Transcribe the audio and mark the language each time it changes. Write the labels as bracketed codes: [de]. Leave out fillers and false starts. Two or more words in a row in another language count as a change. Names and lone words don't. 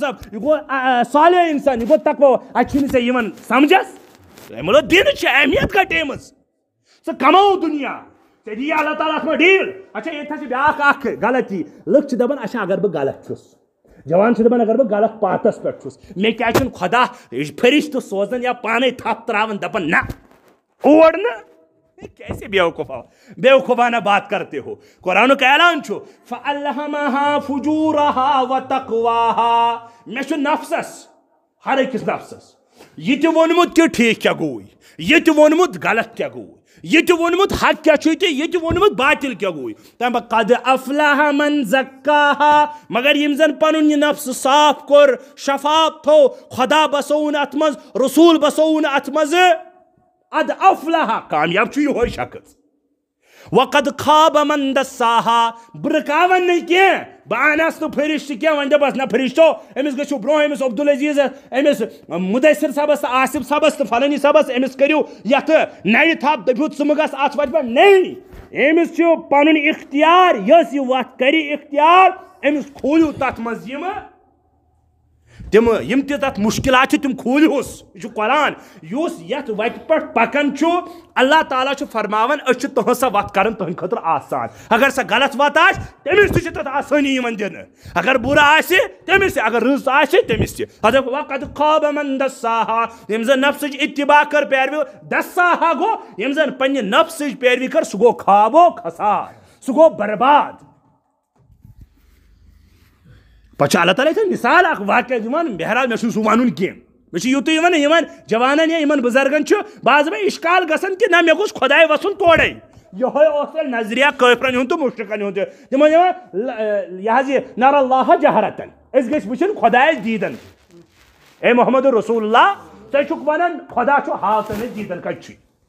[ks] صٲب یہِ گوٚو صالح انسان یہِ گوٚو تقوا اتہِ چھُنہٕ ژےٚ یِوان سمجھس مطلب دِنٕچ چھِ اہمیت گٹیمٕژ ژٕ کماو دُنیا ژےٚ دِی اللہ تعالیٰ اتھ منٛز ڈیٖل اچھا ییٚتہِ چھِ بیاکھ اکھ غلطی لُکھ چھِ دپان اچھا اگر بہٕ غلط چھُس جوان چھِ دپان اگر بہٕ غلط پاتس پٮ۪ٹھ چھُس مےٚ کیٛازِ چھُنہٕ خۄدا فرشتہٕ سوزان یا پانے تھپھ تراوان دپان نہ اور نہٕ [ur] کیسے بیوقوفانہ بات کرتے ہو [ks] قرآنُک اعلان چھُ [ar] فَأَلْهَمَهَا فُجُورَهَا [ks] وَتَقْوَاهَا مےٚ چھُ نفسس ہر أکِس نفسس یہِ تہِ ووٚنمُت کہِ ٹھیٖک کیٛاہ گوٚوٕے یہِ تہِ ووٚنمُت غلط کیٛاہ گوٚوٕے یہ تہِ ووٚنمُت حق کیٛاہ چھُے تہٕ یہِ تہِ ووٚنمُت باطل کیٛاہ گوٚوٕے تَمہِ پتہٕ [ar] قد افلح من زکاها [ks] مگر یِم زن پنُن یہِ نفسہٕ صاف کوٚر شفاف تھوٚو خۄدا بسووُن اتھ منٛز رسوٗل بسووُن اتھ منٛز [ar] قد افلح [ks] کامیاب چھُ یِہوے شخص [ar] وقد خاب من دساها [ks] برکاون نہیں کینٛہہ بہٕ انس نہٕ فرشتہٕ کینٛہہ وۄنۍ دپس نہ فرشتو أمِس گٔژھِو برونٛہہ أمِس عبدالعزیٖزس أمِس مُدثر صٲبس تہٕ آصف صٲبس تہٕ فلٲنی صٲبس أمِس کٔرِو یتھ نرِ تھپھ دٔپِو ژٕ مہٕ گژھ اتھ وتہِ پٮ۪ٹھ نہیں أمِس چھُ پنُن اختیار یۄس یہِ وتھ کرِ اختیار أمِس کھوٗلِو تتھ منٛز تم یم تہِ تتھ مشکلات تم کھوٗلہوس یہِ چھُ قرآن یُس یتھ وتہِ پٮ۪ٹھ پکان چھُ اللہ تعالیٰ چھُ فرماوان أسۍ چھِ تُہنٛز سۄ وتھ کران تُہنٛدِ خٲطرٕ آسان اگر سۄ غلط وتھ آسہِ تٔمِس تہِ چھِ تتھ آسٲنی یِوان دِنہٕ اگر بُرٕ آسہِ تٔمِس تہِ اگر رٕژ آسہِ تٔمِس تہِ [ar] وقد خاب من دساها [ks] ییٚمۍ زن نفسٕچ اتباع کٔر پیروی دساها گوٚو ییٚمۍ زن پننہِ نفسٕچ پیروی کٔر سُہ گوٚو خوابو خسار سُہ گوٚو برباد پتہٕ چھُ اللہ تعالیٰ یِتھے مثال اکھ واقعہ دِوان بہرحال مےٚ چھُنہٕ سُہ وَنُن کینٛہہ مےٚ چھُ یُتُے وَنان یِمن جوانن یا یِمن بُزرگن چھُ بعض مےٚ اِشکال گژھان کہِ نہ مےٚ گوٚژھ خۄداے وَسُن تورے یِہوے اوس تیٚلہِ نظریہ کٲفرن ہُنٛد تہٕ مُشرِکن ہُنٛد تہِ تِمن دِوان یہِ حظ یہِ نر اللہ جہرتن أسۍ گٔژھۍ وٕچھِنۍ خۄدایس دیٖدن اے محمد رسول اللہ ژٕ چھُکھ ونان خۄدا چھُ ہاوتن أسۍ دیٖدن کتہِ چھُے